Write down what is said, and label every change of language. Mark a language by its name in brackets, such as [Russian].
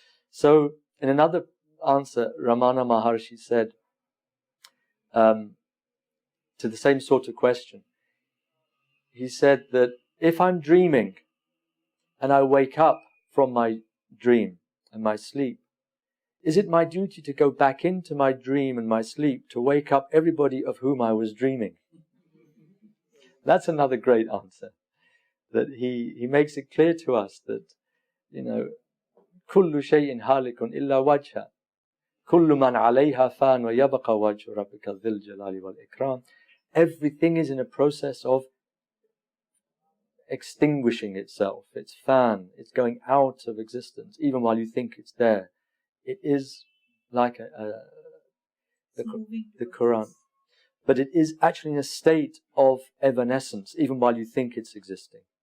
[English] So in another answer, Ramana Maharshi said to the same sort of question, he said that if I'm dreaming and I wake up from my dream and my sleep, is it my duty to go back into my dream and my sleep to wake up everybody of whom I was dreaming? That's another great answer. That he makes it clear to us that, [Arabic] كل شيء هالك إلا وجهه كل من عليها فان ويبقى وجه ربك ذي الجلال والإكرام. [English] Everything is in a process of extinguishing itself. It's fan. It's going out of existence, even while you think it's there. It is like the Quran. But it is actually in a state of evanescence, even while you think it's existing.